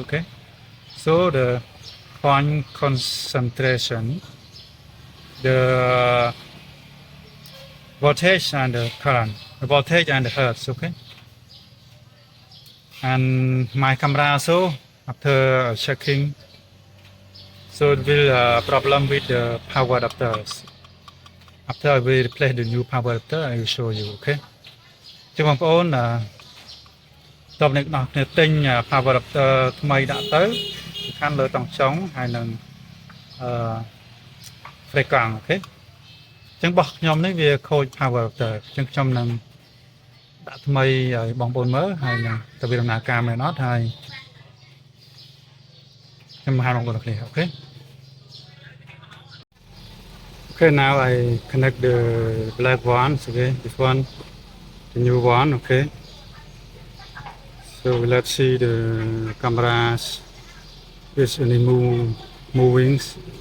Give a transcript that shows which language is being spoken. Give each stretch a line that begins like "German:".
English: Okay. So the point concentration, the voltage and the current, the voltage and the hertz. Okay. And my camera also after checking. So it will problem with the power adapters. After I will replace the new power adapter, I will show you. Okay.
Khmer: ចឹងបងប្អូនតបអ្នកនរគ្នាទិញ power adapter ថ្មីដាក់ទៅសំខាន់លើតង់ចុងហើយនឹងfrequency អូខេចឹងរបស់ខ្ញុំនេះវាខូច power adapter ចឹងខ្ញុំនឹងដាក់ថ្មីឲ្យបងប្អូនមើលហើយនឹងតើវាដំណើរការមែនអត់ហើយខ្ញុំបង្ហាញបងប្អូនគ្នាអូខេ
English: Okay, now I connect the black one. Okay, this one, the new one. Okay. So let's see the cameras. Is any movings?